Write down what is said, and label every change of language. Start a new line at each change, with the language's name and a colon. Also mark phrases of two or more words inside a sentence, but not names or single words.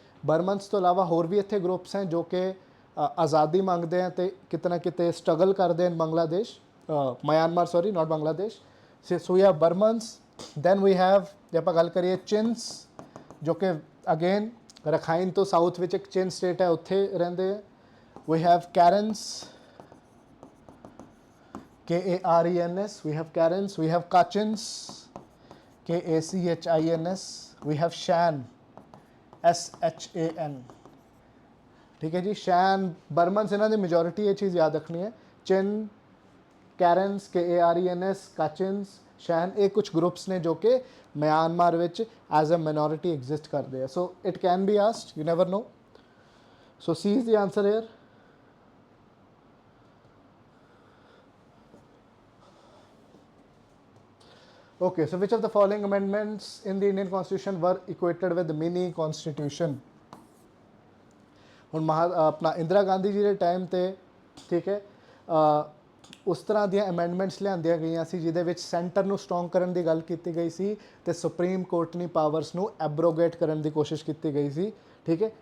Punjabi: ਬਰਮਨਸ ਤੋਂ ਇਲਾਵਾ ਹੋਰ ਵੀ ਇੱਥੇ ਗਰੁੱਪਸ ਹੈ ਜੋ ਕਿ ਆਜ਼ਾਦੀ ਮੰਗਦੇ हैं ਤੇ ਕਿਤੇ ਨਾ ਕਿਤੇ ਸਟਰਗਲ ਕਰਦੇ ਹਨ ਬੰਗਲਾਦੇਸ਼, ਮਿਆਂਮਾਰ
English: sorry not
Punjabi: ਬੰਗਲਾਦੇਸ਼।
English: So we have Burmans. Then we have,
Punjabi: ਜੇ ਆਪਾਂ ਗੱਲ ਕਰੀਏ ਚਿੰਸ, ਜੋ ਕਿ ਅਗੇਨ ਰਖਾਈਨ ਤੋਂ ਸਾਊਥ ਵਿੱਚ ਇੱਕ ਚਿਨ ਸਟੇਟ ਹੈ, ਉੱਥੇ ਰਹਿੰਦੇ ਹੈ।
English: We have Karens, KARENS, we have Karens, we have Kachins, KACHINS, we have Shan, SHAN,
Punjabi: ਠੀਕ ਹੈ ਜੀ। शैन, बर्मन्स, ਇਹਨਾਂ ਦੀ ਮੈਜੋਰਿਟੀ, ਇਹ ਚੀਜ਼ ਯਾਦ ਰੱਖਣੀ ਹੈ। ਚਿਨ, ਕੈਰਨਸ, KARENS, ਕਾਚਿਨਸ, ਸ਼ੈਨ, ਇਹ ਕੁਝ ਗਰੁੱਪਸ ਨੇ ਜੋ ਕਿ ਮਿਆਂਮਾਰ ਵਿੱਚ
English: as a minority exist
Punjabi: ਕਰਦੇ ਆ।
English: So it can be asked, you never know. So C is the answer here. Okay, so which of the following amendments in the Indian Constitution were equated with mini constitution?
Punjabi: ਹੁਣ ਆਪਣਾ ਇੰਦਰਾ ਗਾਂਧੀ ਜੀ ਦੇ ਟਾਈਮ 'ਤੇ, ਠੀਕ ਹੈ, ਉਸ ਤਰ੍ਹਾਂ ਦੀਆਂ ਅਮੈਂਡਮੈਂਟਸ ਲਿਆਂਦੀਆਂ ਗਈਆਂ ਸੀ ਜਿਹਦੇ ਵਿੱਚ ਸੈਂਟਰ ਨੂੰ ਸਟਰੋਂਗ ਕਰਨ ਦੀ ਗੱਲ ਕੀਤੀ ਗਈ ਸੀ ਅਤੇ ਸੁਪਰੀਮ ਕੋਰਟ ਦੀ ਪਾਵਰਸ ਨੂੰ ਐਬਰੋਗੇਟ ਕਰਨ ਦੀ ਕੋਸ਼ਿਸ਼ ਕੀਤੀ ਗਈ ਸੀ, ਠੀਕ ਹੈ।